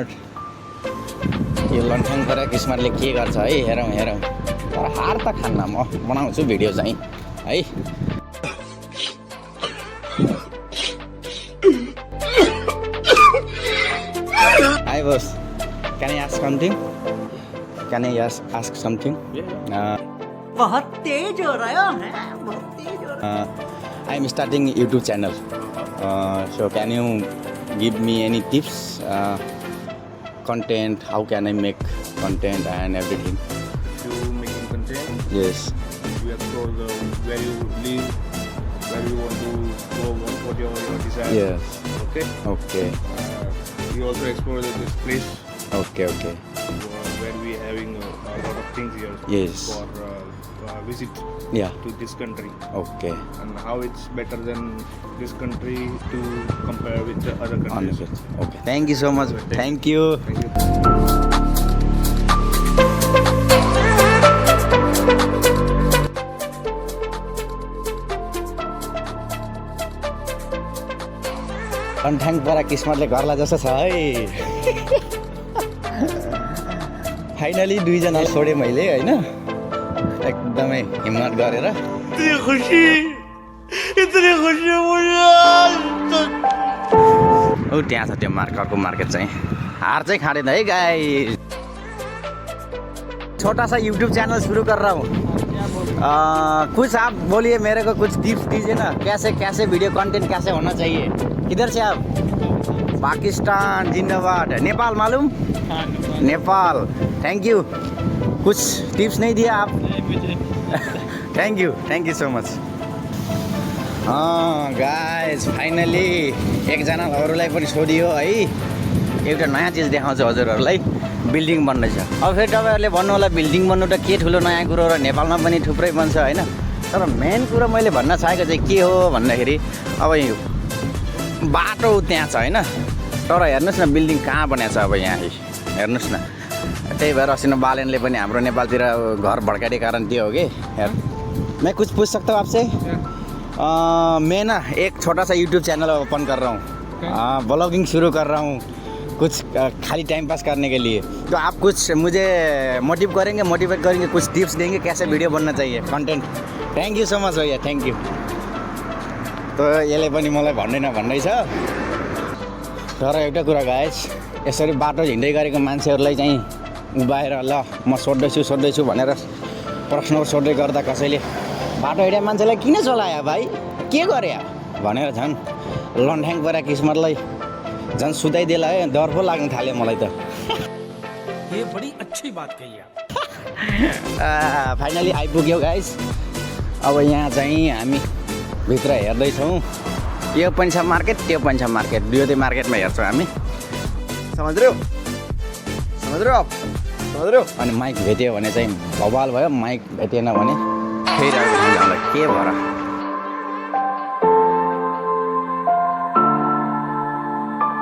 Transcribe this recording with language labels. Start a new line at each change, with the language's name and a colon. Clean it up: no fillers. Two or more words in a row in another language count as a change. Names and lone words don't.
Nepali: यो लन्ठन परा किस्मतले के गर्छ है, हेरौँ हेरौँ। तर हार त खान्न, म बनाउँछु भिडियो चाहिँ है।
English: Hi boss, can I ask something? Can I ask something?
Hindi: बहुत तेज हो रहा है, बहुत तेज हो रहा है।
English: I am starting YouTube channel. So can you give me any tips? Content, how can I make content and everything? You making content, Yes. you explore where you live, where you want to go, what your desire. Yes. Okay. Okay. You also explore this place Okay. Okay. where we having a lot of things here Yes. for visit Yeah. to this country, Okay. and how it's better than this country to compare with the other countries. Understood. Okay. Thank you so much. Thank you. Thank you.
Nepali: कन्ठाङ परा किस्मतले घरला जस्तो छ है। फाइनली दुईजनालाई छोडेँ मैले होइन, एकदमै हिम्मत गरेर। ऊ त्यहाँ छ त्यो अर्को मार्केट चाहिँ। हार चाहिँ खाँदैन है गाई।
Hindi: छोटा सा यूट्यूब चैनल शुरू कर रहा हूँ। कुछ आप बोलिए मेरे को, कुछ टिप्स दीजिए ना, कैसे कैसे वीडियो कंटेंट कैसे होना चाहिए। किधर से आप? पाकिस्तान जिंदाबाद। नेपाल मालूम? नेपाल।
English: Thank you.
Hindi: कुछ टिप्स नहीं दिया आप?
English: Thank you so much.
Nepali: गाइज फाइनली एकजनालाई अरूलाई पनि सोधियो है। एउटा नयाँ चिज देखाउँछु हजुरहरूलाई। बिल्डिङ बन्दैछ। अब फेरि तपाईँहरूले भन्नु होला बिल्डिङ बन्नु त के ठुलो नयाँ कुरो र नेपालमा पनि थुप्रै बन्छ होइन। तर मेन कुरो मैले भन्न चाहेको चाहिँ के हो भन्दाखेरि अब यो बाटो त्यहाँ छ होइन, तर हेर्नुहोस् न बिल्डिङ कहाँ बनेको छ अब यहाँ हेर्नुहोस् न। त्यही भएर अस्ति बालेनले पनि हाम्रो नेपालतिर घर भड्काउने कारण त्यो हो कि।
Hindi: यार मैं कुछ पूछ सकता हूँ आपसे? मैं ना एक छोटा सा यूट्यूब चैनल ओपन कर रहा हूँ, ब्लॉगिंग शुरू कर रहा हूँ कुछ खाली
English: time pass
Hindi: करने के लिए। तो आप कुछ मुझे मोटिवेट करेंगे, कुछ टिप्स देंगे कैसे वीडियो बनना चाहिए कंटेंट।
English: Thank you so much
Hindi: भैया,
English: Thank you.
Nepali: तो यसले पनि मलाई भन्दै छ। तर एउटा कुरा गाइस, यसरी बाटो हिँड्दै गरेको मान्छेहरूलाई चाहिँ उभाएर ल म सोध्दैछु भनेर प्रश्न सोध्दै गर्दा कसैले बाटो हिँडेको मान्छेलाई किन चलायो भाइ, के गरे भनेर झन् लन्ठ्याङ परा किस्मतलाई झन् सुताइदिएला है। डर पो लाग्न थाल्यो मलाई त।
Hindi: ये बड़ी अच्छी बात कही आप।
Nepali: फाइनली आइपुग्यो गाइस। अब यहाँ चाहिँ हामी भित्र हेर्दैछौँ। यो पनि छ मार्केट, त्यो पनि छ मार्केट, दुईवटै मार्केटमा हेर्छौँ हामी।
Hindi: समझ रहे हो?
Nepali: अनि माइक भेट्यो भने चाहिँ भवाल भयो, माइक भेटेन भने फेरि के भएर।